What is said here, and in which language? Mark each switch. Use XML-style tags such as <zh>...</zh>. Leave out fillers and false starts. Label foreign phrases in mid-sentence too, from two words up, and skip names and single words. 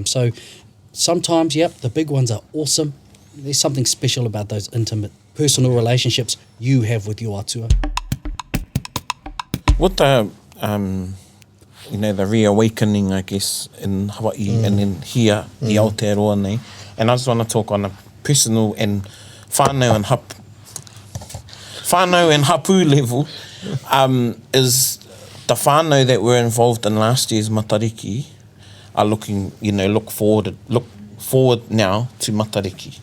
<en>So sometimes, the big ones are awesome. There's something special about those intimate personal relationships you have with your atua. With the the reawakening, I guess, in Hawaii and then here,</en> <mi>i Aotearoa nei.</mi> <en>And I just want to talk on a personal and whānau and hapu level, is the whānau that were involved in last year's Matariki are looking, look forward now to Matariki.</en>